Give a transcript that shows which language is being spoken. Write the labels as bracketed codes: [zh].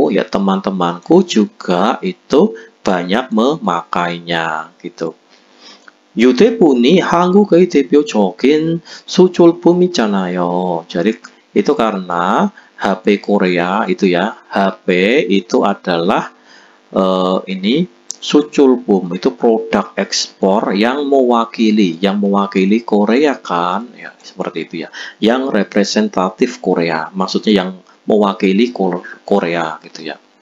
[id] teman-temanku juga itu banyak memakainya gitu. [ko] 휴대폰이 한국의 대표적인 수출품이잖아요. [id] Jadi itu karena HP Korea itu ya, HP itu adalah ini 수출품 itu produk ekspor yang mewakili Korea kan ya, seperti itu ya, yang representatif Korea, maksudnya yang mewakili Korea gitu ya.